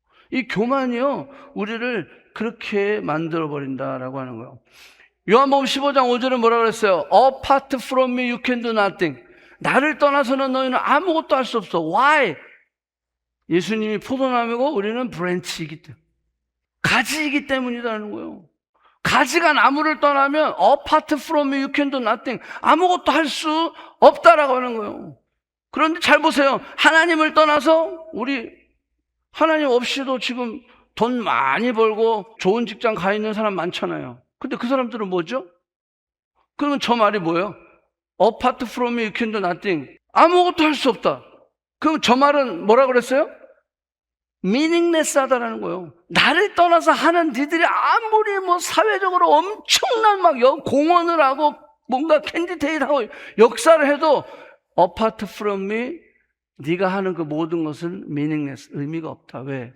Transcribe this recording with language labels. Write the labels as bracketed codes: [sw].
[ko] 이 교만이요, 우리를 그렇게 만들어버린다라고 하는 거예요. 요한복음 15장 5절에 뭐라 그랬어요? [en] Apart from me you can do nothing. [ko] 나를 떠나서는 너희는 아무것도 할 수 없어. [en] Why? [ko] 예수님이 포도나무고 우리는 브랜치이기 때문에, 가지이기 때문이라는 거예요. 가지가 나무를 떠나면 [en] Apart from me you can do nothing. [ko] 아무것도 할 수 없다라고 하는 거예요. 그런데 잘 보세요. 하나님을 떠나서 우리 하나님 없이도 지금 돈 많이 벌고 좋은 직장 가 있는 사람 많잖아요. 근데 그 사람들은 뭐죠? 그러면 저 말이 뭐예요? [en] Apart from me you can do nothing. [ko] 아무것도 할 수 없다. 그럼 저 말은 뭐라 그랬어요? meaningless 하다라는 거예요. 나를 떠나서 하는 니들이 아무리 뭐 사회적으로 엄청난 막 공헌을 하고 뭔가 캔디데이트하고 역사를 해도 [en] apart from me, [ko] 네가 하는 그 모든 것은 meaningless, 의미가 없다. 왜?